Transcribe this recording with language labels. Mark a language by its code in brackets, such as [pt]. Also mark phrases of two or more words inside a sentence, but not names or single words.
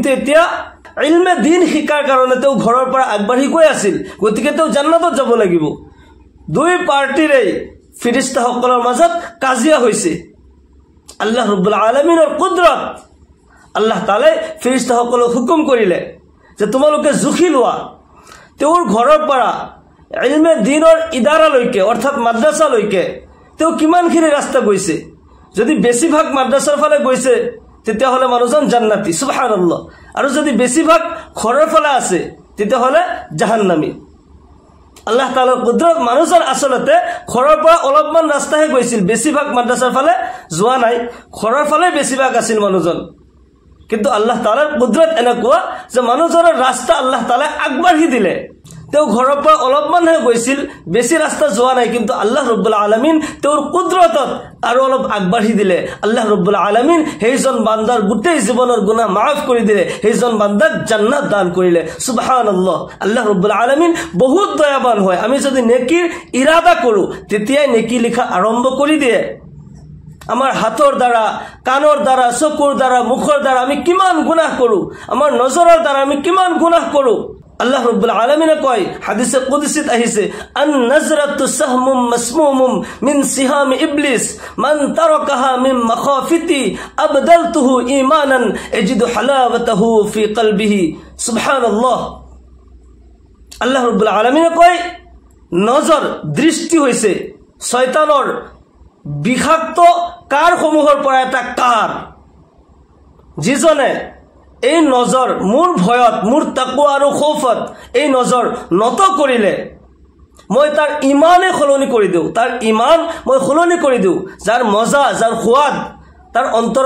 [as] এতিয়া ইলমে দিন শিকাৰ কাৰণে তেও ঘৰৰ পৰা আগবাঢ়ি গৈ আছিল গতিকে তেও জান্নাতত যাব লাগিব দুই পাৰ্টিৰে ফেৰেশতাসকলৰ মাজত কাজিয়া হৈছে আল্লাহ ৰাব্বুল আলামিনৰ কুদৰত আল্লাহ তাআলাই ফেৰেশতাসকলক হুকুম কৰিলে যে তোমালোকে জুখি লোৱা তেওঁৰ ঘৰৰ পৰা ইলমে দিনৰ ইদাৰালৈকে অৰ্থাৎ মাদ্ৰাসালৈকে তেও কিমানখিনি ৰাস্তা গৈছে যদি বেছিভাগ মাদ্ৰাসাৰ ফালে গৈছে তেতিয়াহ'লে মানুহজন জান্নাতি সুবহানাল্লাহ আৰু যদি বেছিভাগ ঘৰৰ ফালে আছে তেতিয়াহ'লে জাহান্নামী আল্লাহ তাআলাৰ কুদৰত মানুহজন আসলতে ঘৰৰ পৰা অলপমান ৰাস্তাহে গৈছিল বেছিভাগ মাদ্ৰাছাৰ ফালে যোৱা নাই ঘৰৰ ফালে বেছিভাগ আছিল মানুহজন কিন্তু আল্লাহ তাআলাৰ কুদৰত এনেকুৱা যে মানুহজনৰ ৰাস্তা আল্লাহ তাআলাই আগবাঢ়ি দিলে তেওঁ ঘৰৰ পৰা অলপমানহে গৈছিল বেছি ৰাস্তা যোৱা নাই কিন্তু আল্লাহ ৰাব্বুল আলামিন তেওঁৰ কুদৰতত আৰু অলপ আগবাঢ়ি দিলে আল্লাহ ৰাব্বুল আলামিন সেইজন বান্দাৰ গোটেই জীৱনৰ গুনাহ মাফ কৰি দিলে সেইজন বান্দাক জান্নাত দান কৰিলে সুবহানাল্লাহ আল্লাহ ৰাব্বুল আলামিন বহুত দয়াবান হয় আমি যদি নেকিৰ ইৰাদা কৰো তেতিয়াই নেকি লিখা আৰম্ভ কৰি দিয়ে আমাৰ হাতৰ দ্বাৰা কাণৰ দ্বাৰা চকুৰ দ্বাৰা মুখৰ দ্বাৰা আমি কিমান গুনাহ কৰো আমাৰ নজৰৰ দ্বাৰা আমি কিমান গুনাহ কৰো আল্লাহ রাব্বুল আলামিন কয় হাদিসে কুদসিত আহিছে [ar] النظرة سهم مسموم من سهام إبليس من تركها من مخافتي أبدلته إيمانا يجد حلاوته في قلبه [as] সুবহানাল্লাহ আল্লাহ রাব্বুল আলামিন কয় নজর দৃষ্টি হইছে শয়তানৰ বিষাক্ত কাৰসমূহৰ পৰা এটা কাৰ যিজনে এই নজর মোৰ ভয়ত মোৰ তাকওয়া আৰু খৌফত এই নজর নত কৰিলে মই তাৰ ইমানে খলনি কৰি দিও তাৰ ইমান মই খলনি কৰি দিও যাৰ মজা যাৰ খুৱাদ তাৰ অন্তৰত